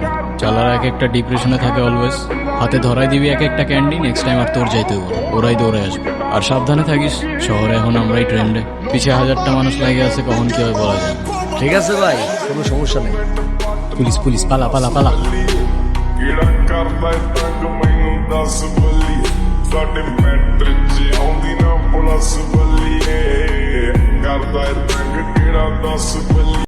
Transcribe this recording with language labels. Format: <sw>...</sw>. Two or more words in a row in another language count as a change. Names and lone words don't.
<bn>চালারা এক একটা ডিপ্রেশনে থাকে অলওয়েজ। হাতে ধরাই দিবি এক একটা ক্যান্ডি,</bn> <en>next time</en> <bn>আর তোর যাইতে হবে না। ওরাই দৌড়ে আসবে। আর সাবধানে থাকিস, শহরে এখন আমরাই ট্রেন্ডে। পিছিয়ে 1000টা মানুষ লাগে আছে, কখন কি হয় বলা যায় না। ঠিক আছে ভাই, কোনো সমস্যা নেই। পুলিশ পুলিশ, পালা পালা পালা।</bn> <pa>ਕਿਹੜਾ ਕਰਦਾ ਏ ਤੰਗ ਮੈਨੂੰ ਦੱਸ ਬੱਲੀਏ ਸਾਡੇ ਮੈਟਰ 'ਚ ਆਉਂਦੀ ਨਾ ਪੁਲਿਸ ਬੱਲੀਏ ਕਰਦਾ ਏ ਤੰਗ ਕਿਹੜਾ ਦੱਸ ਬੱਲੀਏ।</pa>